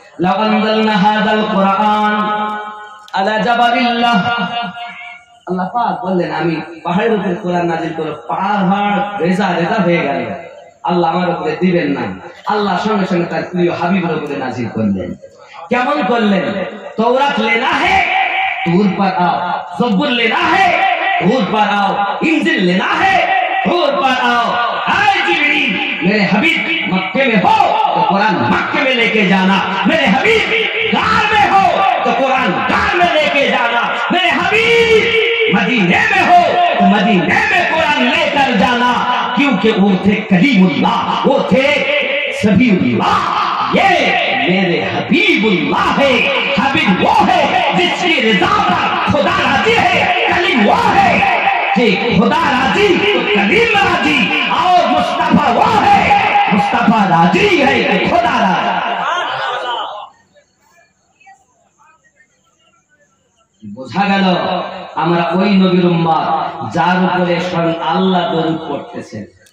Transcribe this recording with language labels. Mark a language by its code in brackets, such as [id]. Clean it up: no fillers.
[ar] লাউ আনজালনা হাযাল কোরআন আলা জাবালিল্লাহ, [bn] আল্লাহ পাক বললেন আমি পাহাড়ের উপরে কোরআন নাযিল করে পাহাড় রেজা রেজা হয়ে গেল, আল্লাহ আমার উপরে দিবেন না। আল্লাহ সঙ্গে সঙ্গে তার প্রিয় হাবিবের উপরে নাযিল করলেন। কেমন করলেন? [hi] তওরাত লেনা হে তুর पर आओ, ज़बूर लेना है तुर पर आओ, इंजिल लेना है तुर पर आओ। हाय जिब्रील, मेरे हबीब मक्के में हो तो कुरान मक्के में लेके जाना, मेरे हबीब गार में हो तो कुरान गार में लेके जाना, मेरे हबीब मदीने में हो तो मदीने में कुरान लेकर जाना, क्योंकि वो थे कलीमुल्लाह, वो थे सफीउल्लाह। ये मेरे हबीबुल्लाह है। हबीब वो है जिसकी रज़ा पर खुदा राजी है, कलीम वो है कि खुदा राजी तो कलीम राजी, और मुस्तफा वो है मुस्तफा राजी है कि खुदा राजी। [bn] বোঝা গেল আমরা ওই নবীর উম্মত যার উপরে স্বয়ং আল্লাহ দরুদ পড়তেছেন।